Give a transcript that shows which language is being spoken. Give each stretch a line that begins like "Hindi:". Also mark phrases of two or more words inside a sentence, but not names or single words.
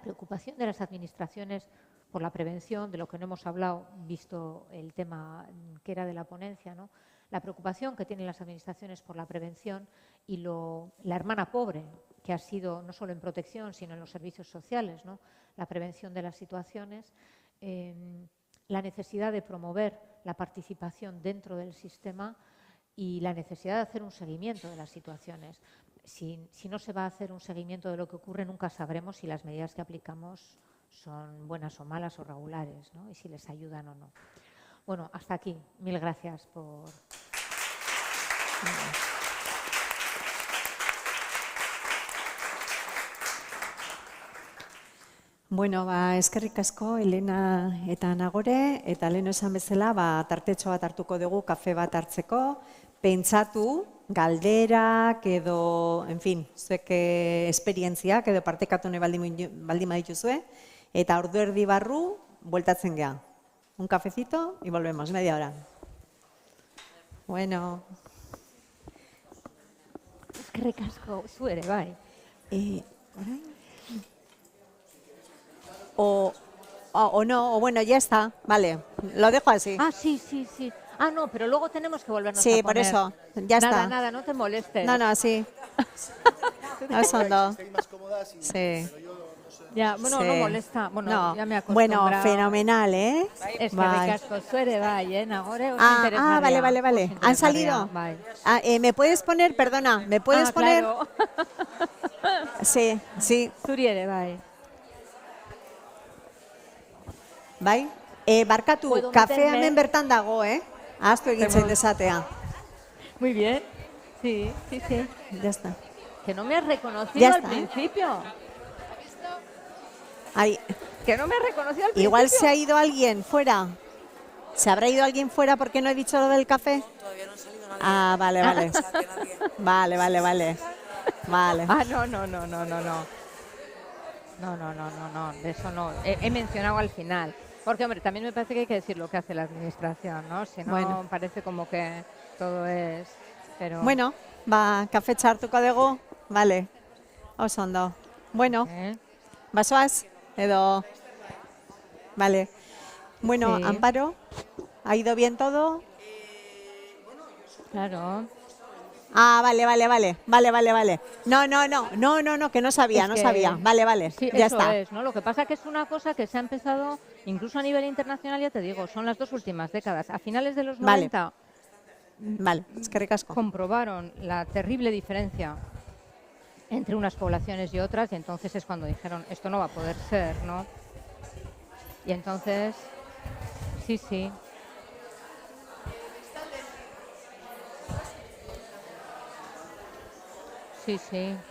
Spanish: preocupación de las administraciones por la prevención, de lo que no hemos hablado, visto el tema que era de la ponencia, ¿no?, la preocupación que tienen las administraciones por la prevención y la hermana pobre que ha sido no solo en protección, sino en los servicios sociales, ¿no?, la prevención de las situaciones, la necesidad de promover la participación dentro del sistema y la necesidad de hacer un seguimiento de las situaciones. Si no se va a hacer un seguimiento de lo que ocurre, nunca sabremos si las medidas que aplicamos son buenas o malas o regulares, ¿no?, y si les ayudan o no. Bueno, hasta aquí. Mil gracias por...
Basque: Bueno, eskerrik asko, Elena eta Nagore, eta lehen esan bezala, tartetxo bat hartuko dugu, kafe bat hartzeko, pentsatu, galderak edo,
Spanish: en fin,
Basque: zuek esperientziak edo partekatu nahi baldin badituzue, eta ordu erdi barru, bueltatzen geha.
Spanish: Un cafecito y volvemos, media hora. Bueno.
Basque: Eskerrik asko, zu ere, bai.
Spanish: O no, o bueno, ya está, vale, lo dejo así. Ah, sí. Ah, no, pero luego tenemos que volvernos a Sí, poner. por eso, ya está. Nada, no te molestes. No, sí. Osondo. Sí. Ya, bueno, sí. no molesta. Bueno, no. ya me he acostumbrado. Bueno, fenomenal, ¿eh?
Basque: Eskerrik asko, zu ere bai, Nagore, oso interesgarria.
Spanish: Vale. ¿Han salido?
Basque: Bai.
Spanish: ¿Me puedes poner, perdona, me puedes poner? Claro. Sí.
Basque: Zuri ere bai. Bai? Barkatu, kafea hemen bertan dago, Ahaztu egintzen desatea.
Spanish: Muy bien. Sí. Ya está. Que no me has reconocido Ya al está. principio. Ay, Que no me has reconocido al principio. igual se ha ido alguien fuera. ¿Se habrá ido alguien fuera porque no he dicho lo del café? Todavía no ha salido nadie. Ah, vale. O sea, que nadie. Vale. Ah, no. No, de eso no. He mencionado al final. Porque, hombre, también me parece que hay que decir lo que hace la administración, ¿no? Si no, Bueno. parece como que todo es... Pero...
Basque: Bueno, kafe txartuko dugu. Vale. Oso ondo. Bueno, basoaz edo...
Spanish: Vale. Bueno, Sí. Amparo, ¿ha ido bien todo? Claro. Ah, vale. No, que no sabía, Es no que- sabía. Vale, Sí, ya eso está. es, ¿no? Lo que pasa que es una cosa que se ha empezado, incluso a nivel internacional, ya te digo, son las 2 últimas décadas. A finales de los Vale. 90 Vale,
Basque: eskerrik asko.
Spanish: comprobaron la terrible diferencia entre unas poblaciones y otras, y entonces es cuando dijeron, esto no va a poder ser, ¿no? Y entonces, sí. Sí.